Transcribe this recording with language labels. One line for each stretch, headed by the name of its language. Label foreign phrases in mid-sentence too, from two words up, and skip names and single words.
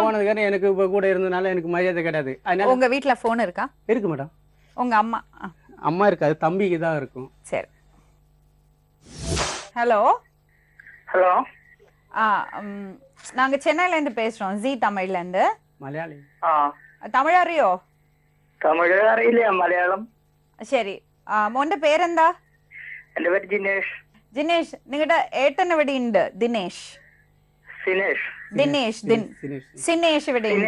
Tamil: போனதுக்கான எனக்கு இப்ப கூட இருந்ததுனால எனக்கு மரியாதை கிடையாது. அதனால உங்க வீட்ல போன் இருக்கா? இருக்கு மேடம். உங்க அம்மா அம்மா இருக்காது, தம்பிக்கு தான் இருக்கும். சரி. ஹலோ ஹலோ, நாங்க சென்னையில இருந்து பேசுறோம், ஜி தமிழ்ல இருந்து.
Malayalam: മലയാളി ആ തമിഴ് അറിയോ? തമിഴ് അറിയില്ല, മലയാളം. ശരി. മോന്റെ പേരെന്താ? എന്റെ പേര് ജിനേഷ്. ജിനേഷ്. നിങ്ങളുടെ ഏട്ടൻ ഇവിടെ ഉണ്ട്, ദിനേഷ്. സിനേഷ്. ദിനേഷ് സിനേഷ് ഇവിടെ ഉണ്ട്.